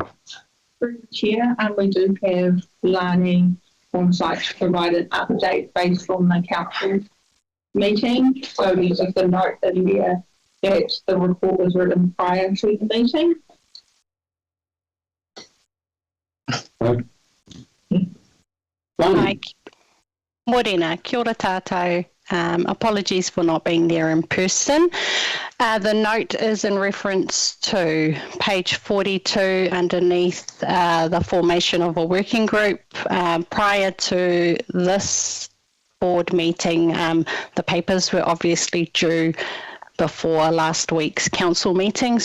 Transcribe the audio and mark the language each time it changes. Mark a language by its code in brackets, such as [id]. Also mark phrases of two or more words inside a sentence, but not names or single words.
[en] Through the chair, and we do have Lani on site to provide an update based on the council meeting. So there's a note in here that the report was written prior to the meeting. Right. Lonnie. [mi] Morena, kia ora tātou. [en] Apologies for not being there in person. The note is in reference to page 42 underneath the formation of a working group. Prior to this board meeting, the papers were obviously due before last week's council meeting.